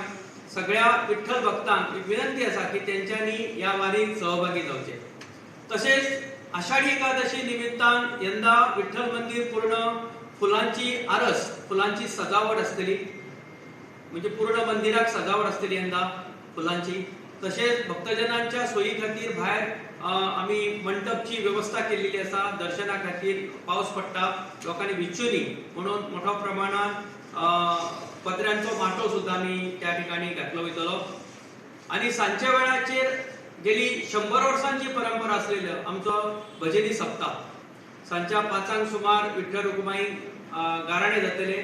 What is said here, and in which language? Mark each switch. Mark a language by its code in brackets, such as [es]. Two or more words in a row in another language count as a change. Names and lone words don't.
[kok] सगळ्या विठ्ठल भक्तांक विनंती असा की त्यांच्यानी या वारीत सहभागी जावचे. तसेच आषाढी एकादशी निमित्तान यंदा विठ्ठल मंदिर पूर्ण फुलांची आरस, फुलांची सजावट असतली म्हणजे पूर्ण मंदिराक सजावट असतली यंदा फुलांची. तसेच भक्तजनांच्या सोयी खातीर भायर आम्ही मंडपची व्यवस्था केलेली असा. दर्शना खातीर पावस पडटा लोकांनी भिजच्यो न्ही म्हणून मोठ्या प्रमाणात पत्र्यांचो माटो सुद्धा आम्ही त्या ठिकाणी घातलो वयतलो. आणि सांजच्या वेळाचेर गेली 100 वर्सांची परंपरा असलेलो आमचो भजनी सप्ताह सांजच्या 5 सुमार विठ्ठल रखुमाई गाराणे जातले.